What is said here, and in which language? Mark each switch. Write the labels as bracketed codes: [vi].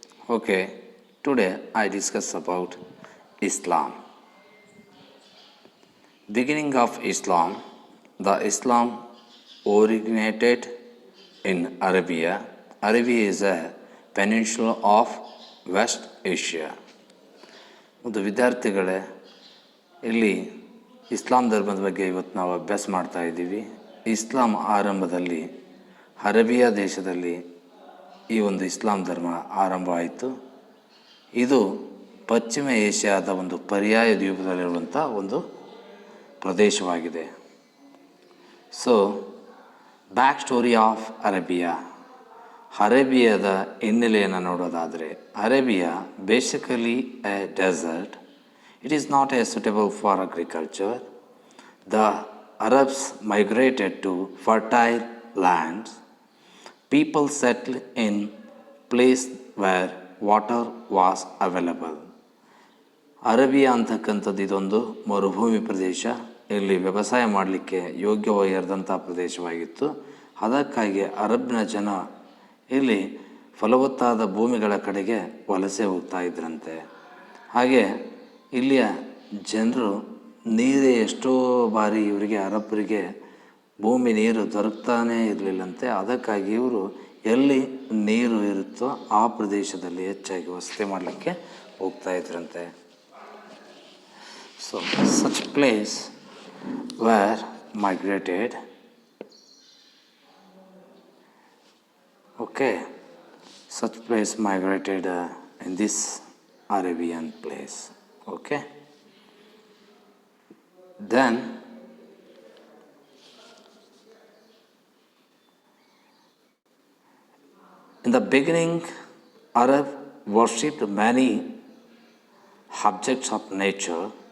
[en] Okay, today I discuss about Islam. Beginning of Islam, the Islam originated in Arabia. Arabia is a peninsula of West Asia. [kn] ಒಂದು ವಿದ್ಯಾರ್ಥಿಗಳೇ, ಇಲ್ಲಿ ಇಸ್ಲಾಂ ಧರ್ಮದ ಬಗ್ಗೆ ಇವತ್ತು ನಾವು ಅಭ್ಯಾಸ ಮಾಡ್ತಾ ಇದ್ದೀವಿ. ಇಸ್ಲಾಂ ಆರಂಭದಲ್ಲಿ ಅರೇಬಿಯಾ ದೇಶದಲ್ಲಿ ಈ ಒಂದು ಇಸ್ಲಾಂ ಧರ್ಮ ಆರಂಭ ಆಯಿತು. ಇದು ಪಶ್ಚಿಮ ಏಷ್ಯಾದ ಒಂದು ಪರ್ಯಾಯ ದ್ವೀಪದಲ್ಲಿರುವಂಥ ಒಂದು ಪ್ರದೇಶವಾಗಿದೆ. [en] So back story of Arabia. [kn] ಅರೇಬಿಯಾದ ಹಿನ್ನೆಲೆಯನ್ನು ನೋಡೋದಾದರೆ, Arabia [en] Basically a desert. It is not as suitable for agriculture. The Arabs migrated to fertile lands. People settled in place where water was available. [kn] Arabia ಅಂತಕ್ಕಂಥದ್ದು ಇದೊಂದು ಮರುಭೂಮಿ ಪ್ರದೇಶ. ಇಲ್ಲಿ ವ್ಯವಸಾಯ ಮಾಡಲಿಕ್ಕೆ ಯೋಗ್ಯವಾಗಿರದಂಥ ಪ್ರದೇಶವಾಗಿತ್ತು. ಅದಕ್ಕಾಗಿ ಅರಬ್ನ ಜನ ಇಲ್ಲಿ ಫಲವತ್ತಾದ ಭೂಮಿಗಳ ಕಡೆಗೆ ವಲಸೆ ಹೋಗ್ತಾ ಇದ್ರಂತೆ. ಹಾಗೆ ಇಲ್ಲಿಯ ಜನರು ನೀರೇ ಎಷ್ಟೋ ಬಾರಿ ಇವರಿಗೆ ಅರಬ್ಬರಿಗೆ ಭೂಮಿ ನೀರು ದೊರಕ್ತಾನೇ ಇರಲಿಲ್ಲಂತೆ. ಅದಕ್ಕಾಗಿ ಇವರು ಎಲ್ಲಿ ನೀರು ಇರುತ್ತೋ ಆ ಪ್ರದೇಶದಲ್ಲಿ ಹೆಚ್ಚಾಗಿ ವಸತಿ ಮಾಡಲಿಕ್ಕೆ ಹೋಗ್ತಾ ಇದ್ರಂತೆ. [en] So such place were migrated. Okay, such place migrated in this Arabian place. Okay, then in the beginning, Arab worshipped many objects of nature.